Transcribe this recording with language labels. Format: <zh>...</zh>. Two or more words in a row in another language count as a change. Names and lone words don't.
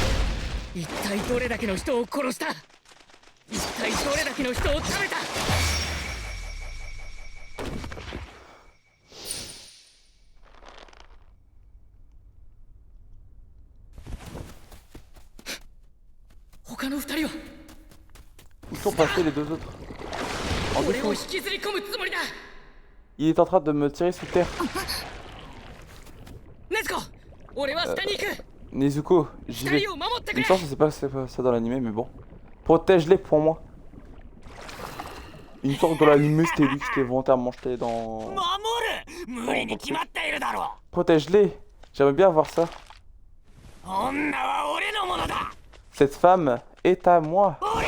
<ja>一体どれだけの人を殺した。一体どれだけの人を食べた。他の二人は</ja> <fr>Où sont passés les deux autres? En</fr> <ja>俺を</ja> <fr>dessous.</fr> <ja>引きずり込むつもりだ。</ja> <fr>Il est en train de me tirer sous terre.</fr> <ja>ネズコ、俺は下に行く。</ja> <fr>Nezuko, j'y</fr> <ja>二</ja> <fr>vais.</fr> <ja>人を守ってく</ja> <fr>Une</fr> <ja>れ。</ja> <fr>chance, je sais pas si c'est pas ça dans l'animé, mais bon. Protège-les pour moi. Une sorte de l'animé, c'était lui qui était volontairement jeté dans... Protège-les. J'aimerais bien voir ça. Cette femme est à moi.</fr>